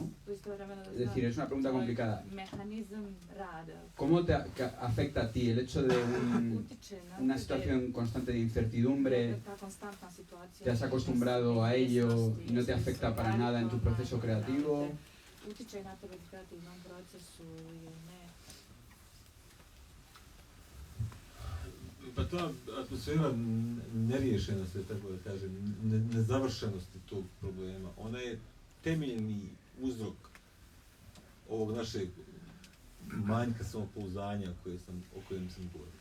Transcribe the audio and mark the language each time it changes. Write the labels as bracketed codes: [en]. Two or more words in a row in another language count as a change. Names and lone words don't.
[es] Es decir, es una pregunta complicada. ¿Cómo te afecta a ti el hecho de una situación constante de incertidumbre? ¿Te has acostumbrado a ello y no te afecta para nada en tu proceso creativo? [bs] Pa ta atmosfera neriješenosti, tako da kažem, nezavršenosti tog problema, ona je temeljni uzrok ovog našeg manjka samopouzdanja o kojem sam govorio.